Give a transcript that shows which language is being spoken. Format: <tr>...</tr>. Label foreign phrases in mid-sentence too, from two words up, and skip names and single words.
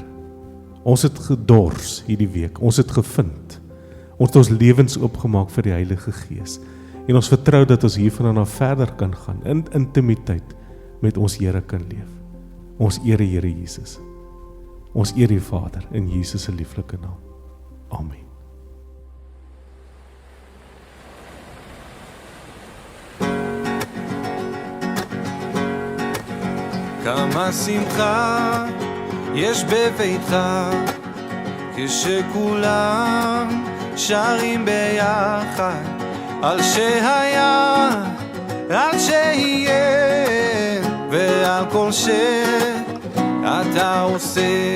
<af>Ons het gedors hierdie week, ons het gevind, ons het ons lewens oopgemaak vir die Heilige Gees, en ons vertrou dat ons hiervan af verder kan gaan, in intimiteit met ons Here kan leef. Ons eer die Here Jesus. Ons eer die Vader in Jesus se lieflike naam. Amen.</af> <he>כמה שמחה יש בביתך כשכולם שרים ביחד על שהיה, על שיהיה ועל כל שאתה עושה.</he>